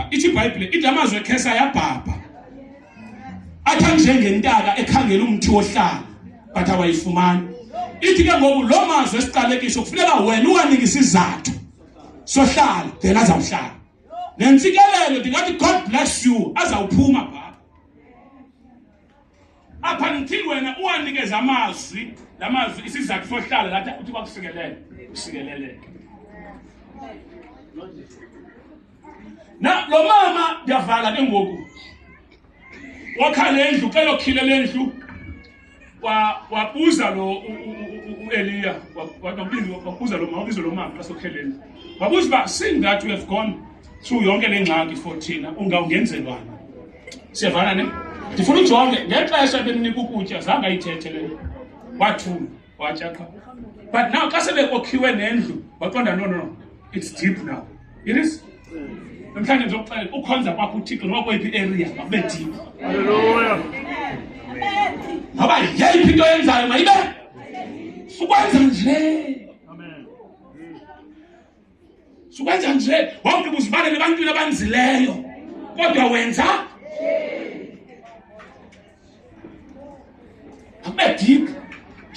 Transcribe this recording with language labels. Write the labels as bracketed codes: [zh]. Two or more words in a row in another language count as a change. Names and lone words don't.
[xh] Ithi iBhayibhile ithi amazwi ekhesa ayabhabha. Athi njengentaka ekhangela umthi wohlala but awayifumani. Ithi ke ngoku lo mazwi esiqalekisho kufuneka wena uwanike isizathu sohlala then azawuhlala. Nentsikelelo ndingathi [en] God bless you [xh] azawuphuma pha. Apha until wena uwanikeza amazwi lamazwi isizathu sohlala lathi uthi bakusikelele usikeleleke. Na lo mama ndiyavala ke ngoku wakhala endlu ke lokhilela endlu wabuza lo uEliya wabuza lo mama kasokheleni wabuza ba [en] seeing that we have gone through [xh] yonke lengxaki for thina ungenzelwana. Siyavana ne ndifuna ujonge ngexesha beninika ukutya zange ayithethe le wathula watya qha but now xa sebekokhiwe nendlu waqonda no [en] it's deep now it is. [xh] Namhlanje ngizokuxelela ukhonza kwakho uThixo noma kweyiphi area makube deep. Hallelujah. Ngoba yeyiphi into yenzayo mayibe sukwenza nje. Amen. Sukwenza nje wonke uzibane nebantwini abanzileyo kodwa wenza akube deep.